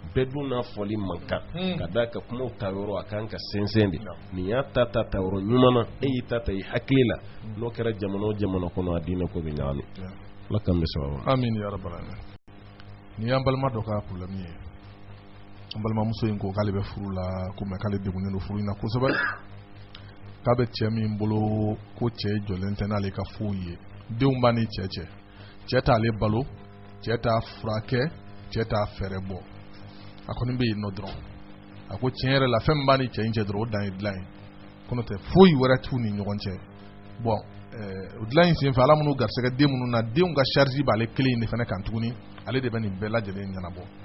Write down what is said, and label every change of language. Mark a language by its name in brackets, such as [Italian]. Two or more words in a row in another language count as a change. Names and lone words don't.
[Bambara] bɛɛ n'a fɔli man kan ka da ka kumaw ta yɔrɔ a kan ka sɛnsɛn de nin y'a ta yɔrɔ ɲuman na e y'i ta i hakili la n'o kɛra jamana o jamana kɔnɔ a diinɛ ko bɛ ɲagami Ala k'an bɛ sababu [Arabic] amin ya rabbal alamin [Bambara] ni y'an balima dɔ ka problème ye an balimamuso in ko k'ale bɛ furu la ko mais k'ale degunnen don furu in na kosɛbɛ k'a bɛ cɛ min bolo ko cɛ jɔlen tɛ n'ale ka foyi ye denw b'a ni cɛ t'ale balo cɛ t'a furakɛ cɛ t'a fɛɛrɛ bɔ a kɔni bɛ yen nɔ dɔrɔn a ko tiɲɛ yɛrɛ la fɛn min b'a ni cɛ in cɛ dɔrɔn o dan ye dilan ye kɔnɔ tɛ foyi wɛrɛ t'u ni ɲɔgɔn cɛ bon o dilan in senfɛ ala minnu garisɛgɛ den minnu na denw ka charge b'ale kelen in de fana kan tuguni ale de bɛ nin bɛɛ lajɛlen ɲɛnabɔ